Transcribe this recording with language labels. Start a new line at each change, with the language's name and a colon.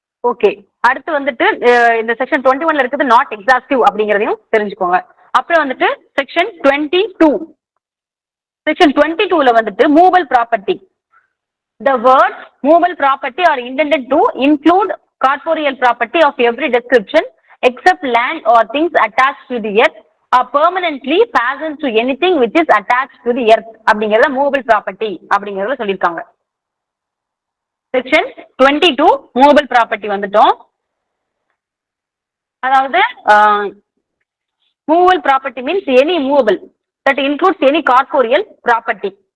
Tamil: Okay, அடுத்து வந்துட்டு இந்த செக்ஷன் 21ல இருக்குது நாட் எக்ஸாஸ்டிவ் அப்படிங்கிறதையும் தெரிஞ்சுக்கோங்க. அப்புறம் வந்துட்டு செக்ஷன் 22. செக்ஷன் 22ல வந்துட்டு movable property.
English: The words movable property are intended to include corporeal property of every description except land or things attached to the earth or permanently fastened to anything which is attached to the earth
Tamil: அப்படிங்கறத movable property அப்படிங்கறத சொல்லிருக்காங்க. Section 22 movable property வந்துட்டோம். அதாவது
English: Movable property means any movable that includes any corporeal property.